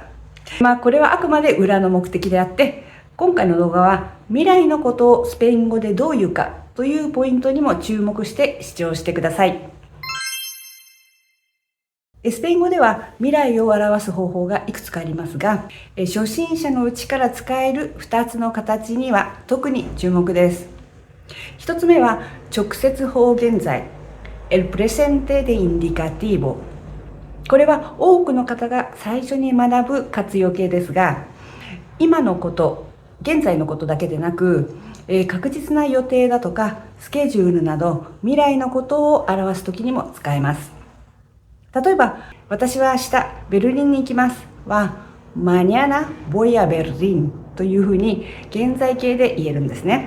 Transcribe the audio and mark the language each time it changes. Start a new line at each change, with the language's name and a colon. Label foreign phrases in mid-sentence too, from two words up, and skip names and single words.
Japanese: これはあくまで裏の目的であって、今回の動画は未来のことをスペイン語でどう言うかというポイントにも注目して視聴してください。スペイン語では未来を表す方法がいくつかありますが、初心者のうちから使える2つの形には特に注目です。一つ目は直接法現在
Spanish: El presente de indicativo。
Japanese: これは多くの方が最初に学ぶ活用形ですが、今のこと、現在のことだけでなく、確実な予定だとかスケジュールなど未来のことを表すときにも使えます。例えば、私は明日ベルリンに行きますは
Spanish: Mañana voy a Berlín
Japanese: というふうに現在形で言えるんですね。